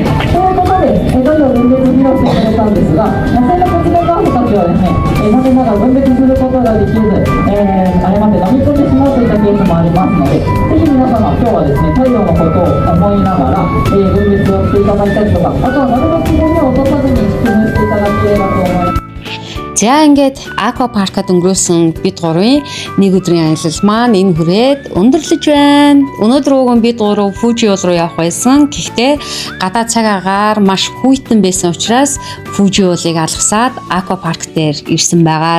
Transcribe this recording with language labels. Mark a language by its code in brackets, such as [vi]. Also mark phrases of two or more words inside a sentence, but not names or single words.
[ja] ということで、どんどん分別披露してくれたんですが、野生のコツメカワウソたちはですね、残念ながら分別することができず、誤って飲み込んでしまうといったケースもありますので、ぜひ皆様、今日はですね、太陽のことを思いながら、分別をしていただいたりとか、あとはなるべくゴミを落とさずに進めていただければと思います。 [mn] За ингээд аква паркад өнгөрөөсөн бид гурвын нэг өдрийн аялал маань энэ хүрээд өндөрлөж байна. Өнөөдөр өгөн бид гурав Фужи уул руу явах байсан. Гэхдээ гадаад цаг агаар маш хүйтэн байсан учраас Фужи уулыг алгасаад аква парк дээр ирсэн байгаа.